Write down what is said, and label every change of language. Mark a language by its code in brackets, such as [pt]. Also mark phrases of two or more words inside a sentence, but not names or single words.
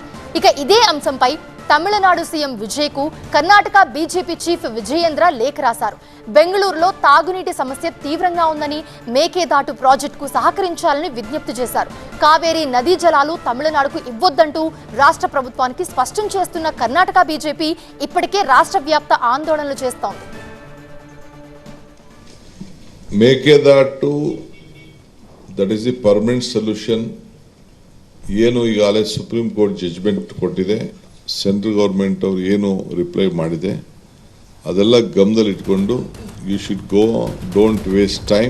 [te] ఇక ఇదే అంశంపై తమిళనాడు సీఎం విజయ్ కు కర్ణాటక బీజేపీ చీఫ్ విజయేంద్ర లేఖ రాశారు. బెంగళూరులో తాగునీటి సమస్య తీవ్రంగా ఉందని, మేకేదాటు ప్రాజెక్టుకు సహకరించాలని విజ్ఞప్తి చేశారు. కావేరీ నదీ జలాలు తమిళనాడుకు ఇవ్వొద్దంటూ రాష్ట్ర ప్రభుత్వానికి స్పష్టం చేస్తున్న కర్ణాటక బీజేపీ ఇప్పటికే రాష్ట్ర వ్యాప్త ఆందోళనలు చేస్తోంది. [kn] ಮೇಕೆದಾಟು [en] that is the permanent solution [kn] ಏನು ಈಗಾಗಲೇ [en] Supreme Court judgment [kn] ಕೊಟ್ಟಿದೆ. [en] central government [kn] ಅವರು ಏನು ರಿಪ್ಲೈ ಮಾಡಿದೆ ಅದೆಲ್ಲ ಗಮನದಲ್ಲಿ ಇಟ್ಕೊಂಡು [en] you should go, don't waste time.